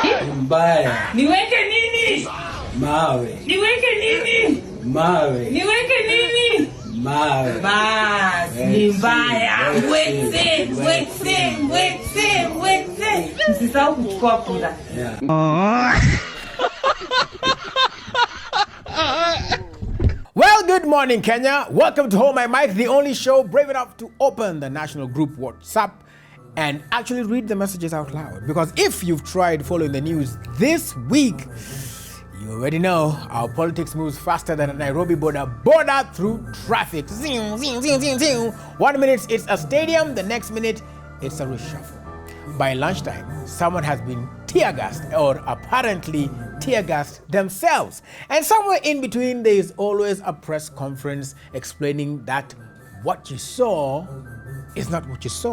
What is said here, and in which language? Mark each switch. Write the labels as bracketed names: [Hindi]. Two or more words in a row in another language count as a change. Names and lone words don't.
[Swahili] Mbaya. Niweke nini? Mawe. Niweke nini? Mawe. Niweke nini? Mawe. Bas, ni mbaya. Wetse. Msisahau kuchukua kura. [English] Well, good morning, Kenya. Welcome to Hold My Mic, the only show brave enough to open the national group WhatsApp and actually read the messages out loud. Because if you've tried following the news this week, you already know our politics moves faster than a Nairobi border through traffic. Zing, zing, zing, zing, zing. 1 minute it's a stadium, the next minute it's a reshuffle. By lunchtime, someone has been tear-gassed or apparently tear-gassed themselves. And somewhere in between, there is always a press conference explaining that what you saw is not what you saw.